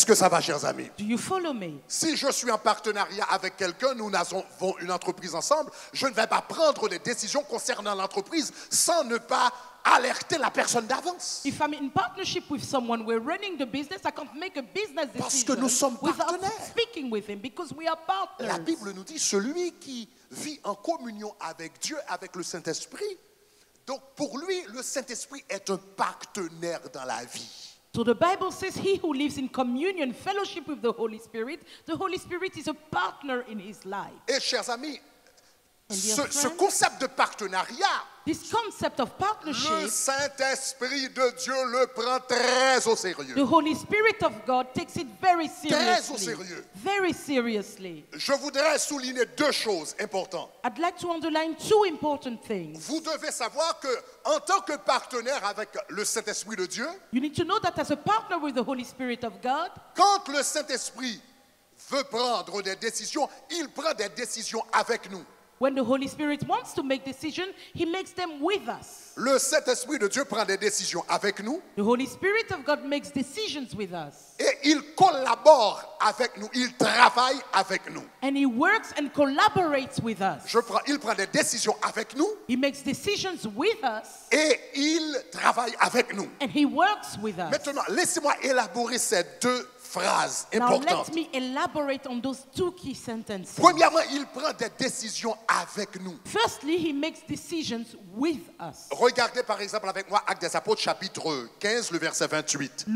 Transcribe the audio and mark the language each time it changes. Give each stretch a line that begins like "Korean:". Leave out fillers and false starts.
French: Est-ce que ça va, chers amis?
English: Do you follow me?
French: Si je suis en partenariat avec quelqu'un, nous avons une entreprise ensemble, je ne vais pas prendre des décisions concernant l'entreprise sans ne pas alerter la personne d'avance.
English: If I'm in partnership with someone, we're running the business, I can't make a business decision
French: Parce que nous sommes
English: without
French: partenaires.
English: speaking with him, because we are partners.
French: La Bible nous dit, celui qui vit en communion avec Dieu, avec le Saint-Esprit, donc pour lui, le Saint-Esprit est un partenaire dans la vie.
English: So the Bible says he who lives in communion, fellowship with the Holy Spirit is a partner in his life.
French: Et chers amis,
English: And dear
French: ce
English: friends,
French: concept de partenariat,
English: this concept of
French: le
English: partnership,
French: Saint-Esprit de Dieu le prend très au sérieux.
English: the Holy Spirit of God takes it very
French: Très au
English: seriously.
French: sérieux.
English: Very seriously.
French: Je voudrais souligner deux choses importantes.
English: I'd like to underline two important things.
French: Vous devez savoir que, en tant que partenaire avec le Saint-Esprit de Dieu,
English: You need to know that as a partner with the Holy Spirit of God,
French: quand le Saint-Esprit veut prendre des décisions, il prend des décisions avec nous.
English: when the Holy Spirit wants to make decisions, he makes them with us.
French: Le Saint-Esprit de Dieu prend des décisions avec nous
English: The Holy Spirit of God makes decisions with us.
French: et il collabore avec nous, il travaille avec nous.
English: And he works and collaborates with us.
French: Il prend des décisions avec nous
English: He makes decisions with us
French: et il travaille avec nous.
English: and he works with us.
French: Maintenant, laissez-moi élaborer ces deux phrases
English: Now
French: importantes.
English: let me elaborate on those two key sentences.
French: Premièrement, il prend des décisions avec nous.
English: Firstly, he makes decisions with us.
French: Regardez par exemple avec moi Actes des Apôtres chapitre 15, le verset 28.